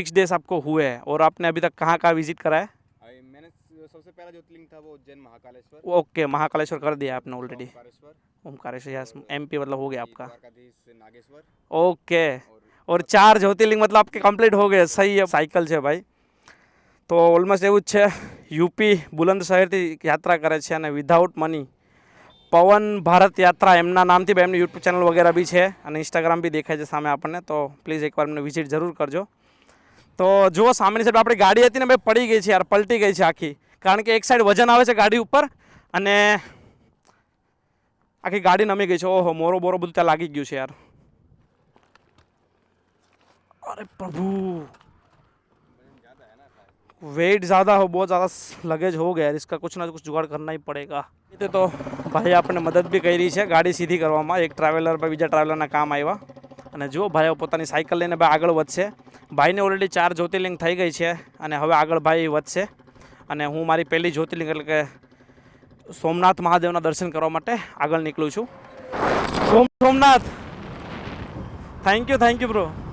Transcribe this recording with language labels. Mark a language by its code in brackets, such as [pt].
[hi] 46 days आपको हुए हैं. और आपने अभी तक कहाँ कहाँ विजिट करा है? मैंने सबसे पहला ज्योतिर्लिंग था वो उज्जैन महाकालेश्वर. ओके, महाकालेश्वर कर दिया आपने already. Omkareshwar. Omkareshwar, yes, MP मतलब हो गया आपका. द्वारकाधीश नागेश्वर. ओके, और 4 જ્યોતિર્લિંગ मतलब आपके कंप्लीट हो गए. सही है. [gu] साइकिल છે ભાઈ. તો ઓલમોસ્ટ એવું જ છે, યુપી બુલંદશહેરથી યાત્રા કરે છે અને વિધાઉટ મની. પવન ભારત યાત્રા એમના નામથી ભાઈ એમની યુટ્યુબ ચેનલ વગેરે બી છે અને ઇન્સ્ટાગ્રામ બી દેખાય છે સામે આપણને. તો પ્લીઝ એકવાર એમને વિઝિટ જરૂર કરજો. તો જુઓ સામેની સાઈડ આપણી ગાડી હતી ને ભાઈ પડી ગઈ છે યાર, પલટી ગઈ છે આખી, કારણ કે એક સાઈડ વજન આવે છે ગાડી ઉપર અને આખી ગાડી નમી ગઈ છે. ઓહો, મોરો બોરો બધું ત્યાં લાગી ગયું છે યાર. [hi] अरे प्रभु, वेट ज़्यादा हो, बहुत ज़्यादा लगेज हो गया यार. इसका कुछ ना कुछ जुगाड़ करना ही पड़ेगा. तो भाई आपने मदद भी [gu] કરી છે ગાડી સીધી કરવામાં. એક ટ્રાવેલર પર બીજા ટ્રાવેલરના કામ આવ્યા અને જુઓ ભાઈઓ પોતાની સાયકલ લઈને ભાઈ આગળ વધશે. ભાઈને ઓલરેડી 4 જ્યોતિર્લિંગ થઈ ગઈ છે અને હવે આગળ ભાઈ વધશે અને હું મારી પહેલી જ્યોતિર્લિંગ એટલે કે સોમનાથ મહાદેવના દર્શન કરવા માટે આગળ નીકળું છું. સોમનાથ. [en] Thank you bro.